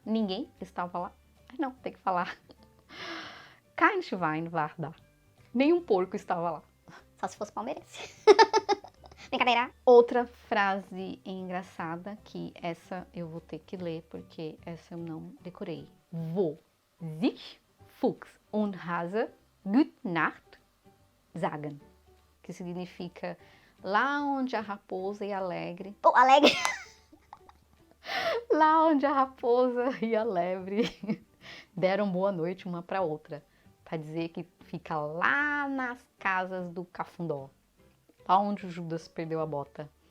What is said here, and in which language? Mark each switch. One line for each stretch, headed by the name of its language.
Portuguese: Ninguém estava lá. Aí não, tem que falar
German: Kein Schwein war da.
Portuguese: Nenhum porco estava lá. Só se fosse palmeirense. Brincadeira. Outra frase engraçada, que essa eu vou ter que ler, porque essa eu não decorei.
German: Wo sich Fuchs und Hase Gute Nacht sagen.
Portuguese: Que significa lá onde a raposa e alegre. Pô, alegre. Lá onde a raposa e a lebre deram boa noite uma para outra. Para dizer que fica lá nas casas do Cafundó, lá onde o Judas perdeu a bota.